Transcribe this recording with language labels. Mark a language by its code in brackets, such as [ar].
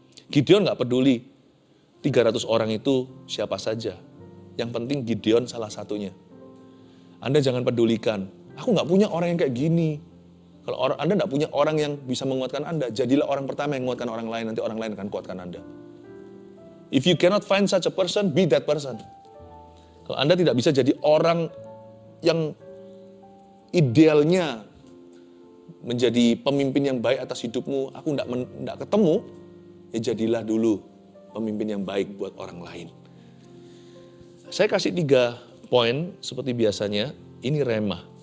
[id] Gideon gak peduli 300 orang itu siapa saja. Yang penting Gideon salah satunya. Anda jangan pedulikan, aku gak punya orang yang kayak gini. Kalau Anda gak punya orang yang bisa menguatkan Anda, jadilah orang pertama yang menguatkan orang lain, nanti orang lain akan kuatkan Anda. [en] If you cannot find such a person, be that person. [id] Kalau Anda tidak bisa jadi orang yang idealnya menjadi pemimpin yang baik atas hidupmu, aku tidak ketemu, ya jadilah dulu pemimpin yang baik buat orang lain. Saya kasih 3 poin seperti biasanya, ini rema.